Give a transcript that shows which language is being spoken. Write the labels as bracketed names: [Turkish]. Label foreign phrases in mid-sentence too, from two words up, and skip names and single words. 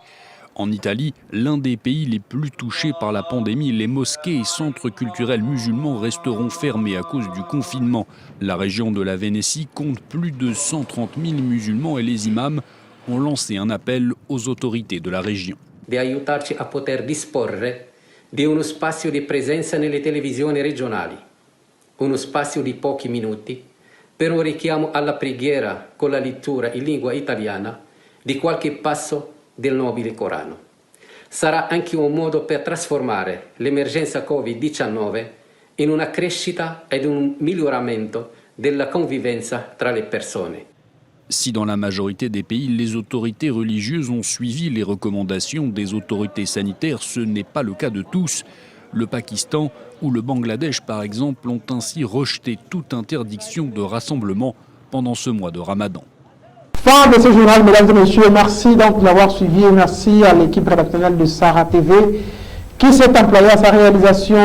[French] En Italie, l'un des pays les plus touchés par la pandémie, les mosquées et centres culturels musulmans resteront fermés à cause du confinement. La région de la Vénétie compte plus de 130 000 musulmans et les imams ont lancé un appel aux autorités de la région. [Italian] Di aiutarci a poter disporre di uno spazio di presenza nelle televisioni regionali, uno spazio di pochi minuti per un richiamo alla preghiera con la lettura in lingua italiana di qualche passo del nobile Corano. Sarà anche un modo per trasformare l'emergenza Covid-19 in una crescita ed un miglioramento della convivenza tra le persone. [French] Si dans la majorité des pays, les autorités religieuses ont suivi les recommandations des autorités sanitaires, ce n'est pas le cas de tous. Le Pakistan ou le Bangladesh, par exemple, ont ainsi rejeté toute interdiction de rassemblement pendant ce mois de Ramadan. Fin de ce journal, mesdames et messieurs. Merci donc de l'avoir suivi et merci à l'équipe rédactionnelle de Sahara TV qui s'est employée à sa réalisation.